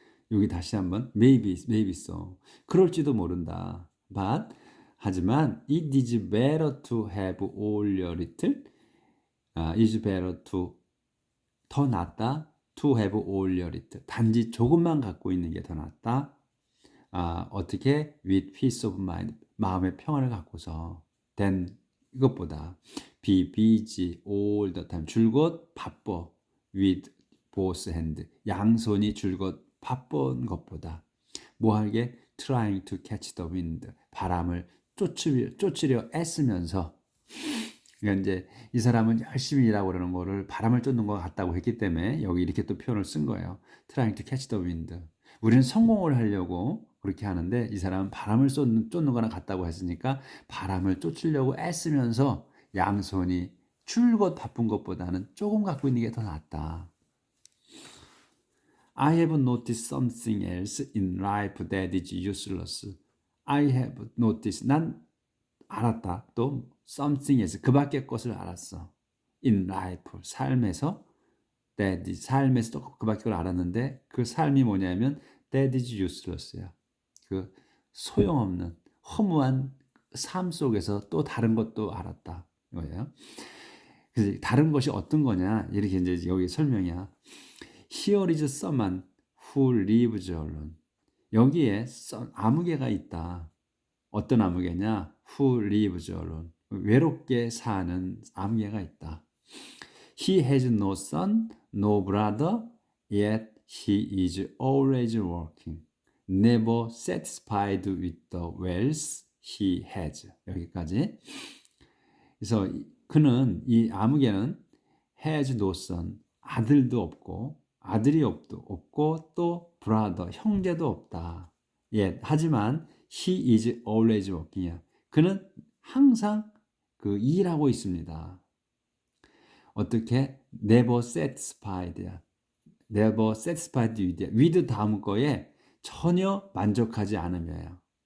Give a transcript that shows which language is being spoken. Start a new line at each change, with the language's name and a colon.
Korean: 여기 다시 한번
English: maybe so.
Korean: 그럴지도 모른다.
English: But
Korean: 하지만
English: it is better to have all your little. is better to
Korean: 더 낫다.
English: to have all your little.
Korean: 단지 조금만 갖고 있는 게 더 낫다. 어떻게?
English: with peace of mind.
Korean: 마음의 평화를 갖고서
English: than
Korean: 이것보다
English: be busy all the time.
Korean: 줄곧 바빠.
English: with both hand.
Korean: 양손이 줄곧 바쁜 것보다 뭐하게?
English: trying to catch the wind.
Korean: 바람을 쫓으려 애쓰면서. 그러니까 이제 이 사람은 열심히 일하고 그러는 거를 바람을 쫓는 것 같다고 했기 때문에 여기 이렇게 또 표현을 쓴 거예요.
English: trying to catch the wind.
Korean: 우리는 성공을 하려고 그렇게 하는데 이 사람은 바람을 쫓는 거랑 같다고 했으니까 바람을 쫓으려고 애쓰면서 양손이 줄곧 바쁜 것보다는 조금 갖고 있는 게 더 낫다.
English: I have noticed something else in life that is useless. I have noticed.
Korean: 난 알았다. 또
English: something else.
Korean: 그 밖의 것을 알았어.
English: in life.
Korean: 삶에서
English: that is,
Korean: 삶에서 또 그 밖의 걸 알았는데 그 삶이 뭐냐면
English: that is useless야.
Korean: 그 소용없는 허무한 삶 속에서 또 다른 것도 알았다. 이거예요. 그래서 다른 것이 어떤 거냐? 이렇게 이제 여기 설명이야.
English: Here is someone who lives alone.
Korean: 여기에 아무개가 있다. 어떤 아무개냐?
English: Who lives alone.
Korean: 외롭게 사는 아무개가 있다.
English: He has no son, no brother, yet he is always working. Never satisfied with the wealth he has.
Korean: 여기까지. 그래서 그는 이 아무개는
English: has no son.
Korean: 아들도 없고 아들이 없고 또 brother 형제도 없다. 하지만
English: he is always working이야.
Korean: 그는 항상 일하고 있습니다. 어떻게?
English: never satisfied야. never satisfied with
Korean: 다음 거에 전혀 만족하지 않으며요.